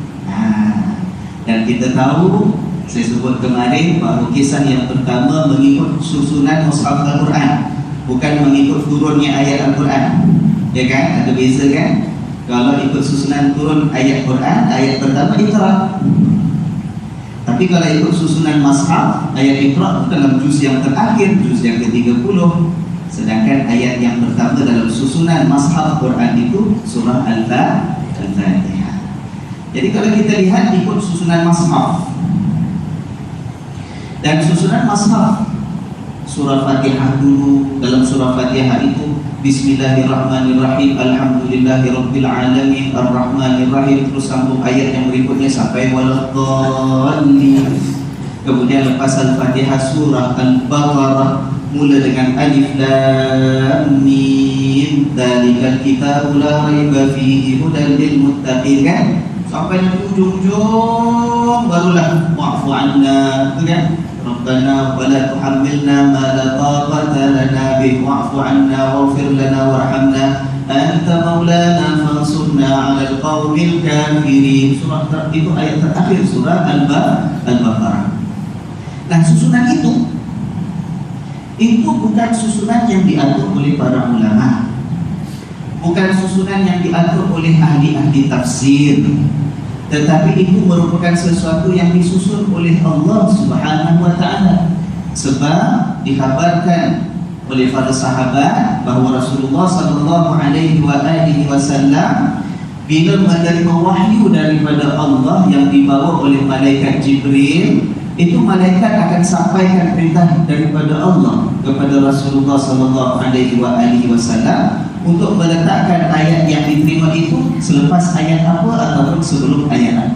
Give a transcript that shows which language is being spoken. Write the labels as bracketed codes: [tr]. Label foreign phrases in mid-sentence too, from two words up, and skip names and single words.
[ms] Dan kita tahu, saya sebut kemarin bahawa kisah yang pertama mengikut susunan mushaf Al-Quran, bukan mengikut turunnya ayat Al-Quran. Ya kan? Ada beza kan? Kalau ikut susunan turun ayat Quran, ayat pertama Iqra. Tapi kalau ikut susunan mushaf, ayat Iqra dalam juz yang terakhir, juz yang ke-30. Sedangkan ayat yang pertama dalam susunan mushaf Quran itu surah Al-Fatihah. Jadi kalau kita lihat ikut susunan mushaf, dan susunan mushaf, surah Fatihah dulu. Dalam surah Fatihah itu [ar] بسم الله الرحمن الرحيم، الحمد لله رب العالمين, [ms] Ar-Rahmanirrahim, terus sambung ayat yang berikutnya sampai waladdallin. Kemudian lepas Al-Fatihah surah Al-Baqarah mula dengan [ar] الم، ذلك الكتاب لا ريب فيه هدى للمتقين, [ms] kan? Sampai di ujung-ujung barulah [ar] واعف عنا, [ms] kan? [ar] ربنا ولا تحملنا ما لا طاقة لنا به واعف عنا واغفر لنا وارحمنا أنت مولانا فانصرنا على القوم الكافرين. [ms] Surah itu ayat terakhir surah Al-Baqarah. Nah, susunan itu bukan susunan yang diatur oleh para ulama, bukan susunan yang diatur oleh ahli-ahli tafsir, tetapi itu merupakan sesuatu yang disusun oleh Allah [ar] سبحانه وتعالى. [ms] Sebab dikhabarkan oleh para sahabat bahawa Rasulullah [ar] صلى الله عليه وسلم [ms] bila menerima wahyu daripada Allah yang dibawa oleh malaikat Jibril, itu malaikat akan sampaikan perintah daripada Allah kepada Rasulullah [ar] صلى الله عليه وسلم [ms] untuk meletakkan ayat yang diterima itu selepas ayat apa ataupun sebelum ayat apa.